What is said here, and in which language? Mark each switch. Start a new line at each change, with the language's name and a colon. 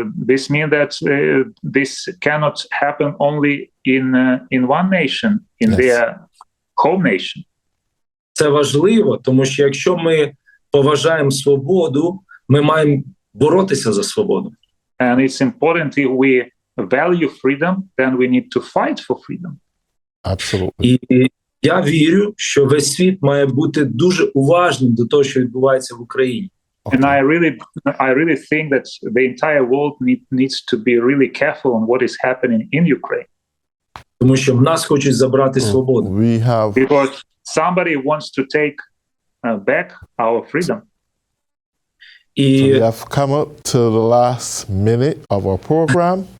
English: This means that this cannot happen only in one nation, in their home nation.
Ukrainian: Це важливо, тому що якщо ми поважаємо свободу, ми маємо боротися за свободу.
English: And it's important if we value freedom, then we need to fight for freedom. Absolutely.
Ukrainian: І я вірю, що весь світ має бути дуже уважним до того, що відбувається в Україні.
English: And I really think that the entire world needs to be really careful on what is happening in Ukraine.
Ukrainian: Тому що в нас хочуть забрати свободу.
English: Because somebody wants to take back our freedom. So we have come up to the last minute of our program.